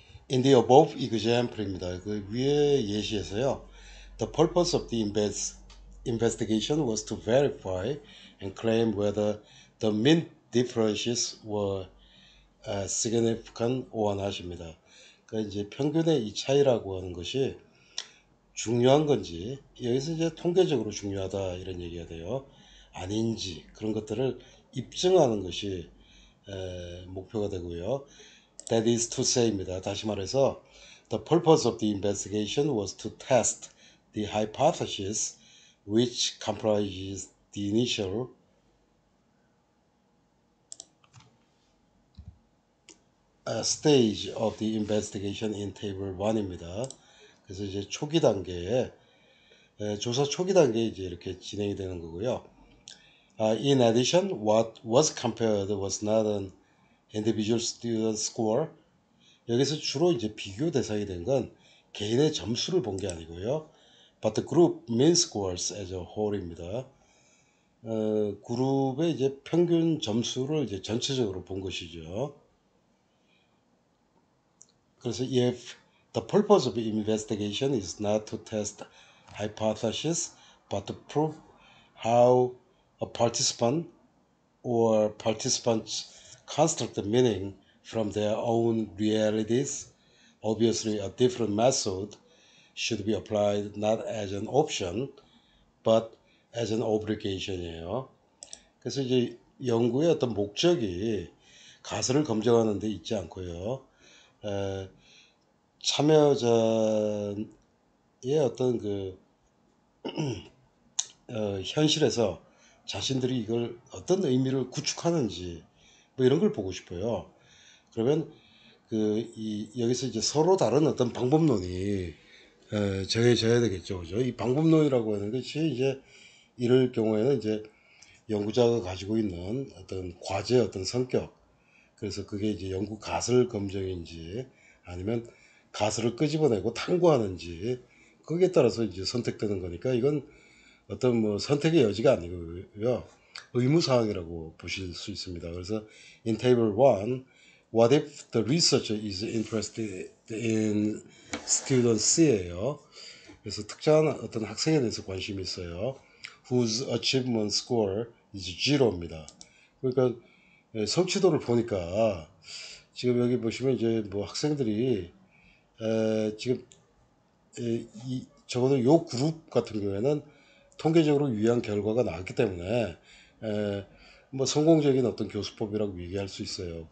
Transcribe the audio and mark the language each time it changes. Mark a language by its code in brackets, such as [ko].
[en] In the above example입니다. [ko] 그 위에 예시에서요. [en] The purpose of the investigation was to verify and claim whether the mean differences were significant or not [ko] 하십니다. 그러니까 이제 평균의 이 차이라고 하는 것이 중요한 건지, 여기서 이제 통계적으로 중요하다 이런 얘기가 돼요. 아닌지 그런 것들을 입증하는 것이 목표가 되고요. [en] That is to say입니다. [ko] 다시 말해서 [en] the purpose of the investigation was to test the hypothesis which comprises the initial stage of the investigation in table 1입니다. [ko] 그래서 이제 초기 단계에 조사 초기 단계에 이제 이렇게 진행이 되는 거고요. [en] In addition, what was compared was not an individual student score. [ko] 여기서 주로 이제 비교 대상이 된 건 개인의 점수를 본 게 아니고요. [en] But the group mean scores as a whole입니다. [ko] 그룹의 이제 평균 점수를 이제 전체적으로 본 것이죠. [en] 그래서 if the purpose of investigation is not to test hypothesis, but to prove how a participant or participants construct the meaning from their own realities, obviously a different method should be applied not as an option, but as an obligation이에요. [ko] 그래서 이제 연구의 어떤 목적이 가설을 검증하는 데 있지 않고요. 참여자의 어떤 그 현실에서 자신들이 이걸 어떤 의미를 구축하는지 뭐 이런 걸 보고 싶어요. 그러면 여기서 이제 서로 다른 어떤 방법론이 정해져야 되겠죠, 그죠? 이 방법론이라고 하는 것이 이제 이럴 경우에는 이제 연구자가 가지고 있는 어떤 과제의 어떤 성격, 그래서 그게 이제 연구 가설 검증인지 아니면 가설을 끄집어내고 탐구하는지 거기에 따라서 이제 선택되는 거니까 이건 어떤 뭐 선택의 여지가 아니고요. 의무사항이라고 보실 수 있습니다. [en] 그래서 in table 1, what if the researcher is interested in student C예요. [ko] 그래서 특정한 어떤 학생에 대해서 관심이 있어요. [en] whose achievement score is zero입니다. [ko] 그러니까 성취도를 보니까 지금 여기 보시면 이제 뭐 학생들이 지금 적어도 요 그룹 같은 경우에는 통계적으로 유의한 결과가 나왔기 때문에 뭐 성공적인 어떤 교수법이라고 얘기할 수 있어요.